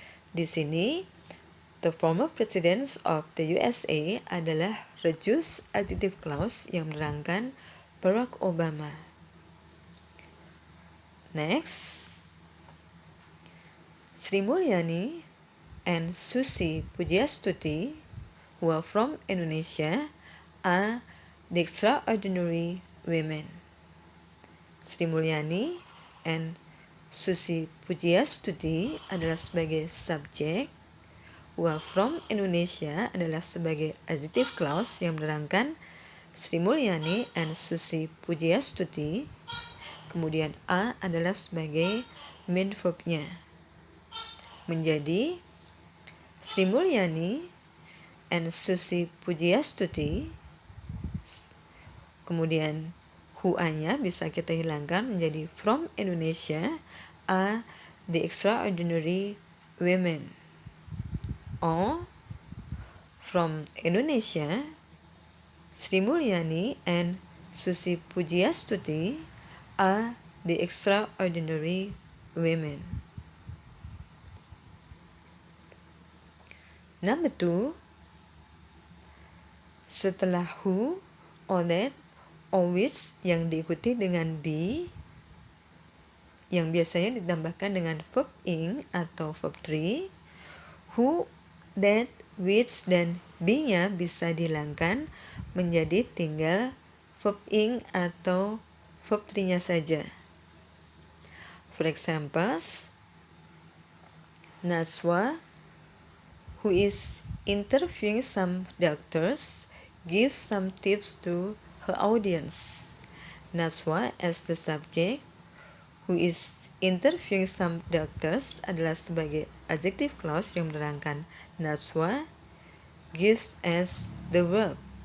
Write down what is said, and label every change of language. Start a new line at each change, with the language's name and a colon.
Indonesian: Di sini,
English: the former president of the USA adalah reduce adjective clause
Indonesian: yang menerangkan
English: Barack Obama. Next, Sri Mulyani and Susi Pujiastuti, who are from Indonesia, are the extraordinary women.
Indonesian: Sri Mulyani and Susi Pujiastuti adalah sebagai subjek,
English: who are from Indonesia
Indonesian: adalah sebagai adjective clause yang menerangkan Sri Mulyani and Susi Pujiastuti, kemudian a adalah sebagai main verb-nya. Menjadi Sri Mulyani and Susi Pujiastuti, kemudian who-nya bisa kita hilangkan menjadi
English: from Indonesia are the extraordinary women. Or from Indonesia, Sri Mulyani and Susi Pujiastuti are the extraordinary women. Number 2,
Indonesian: setelah
English: who, or that, or which
Indonesian: yang diikuti dengan be yang biasanya ditambahkan dengan verb ing atau verb 3, who, that, which, dan be-nya bisa dihilangkan menjadi tinggal verb ing atau verb 3-nya saja.
English: For example, Najwa, who is interviewing some doctors, gives some tips to her audience. Najwa as the subject, who is interviewing some doctors
Indonesian: adalah sebagai
English: adjective clause
Indonesian: yang menerangkan
English: Najwa, gives as the verb.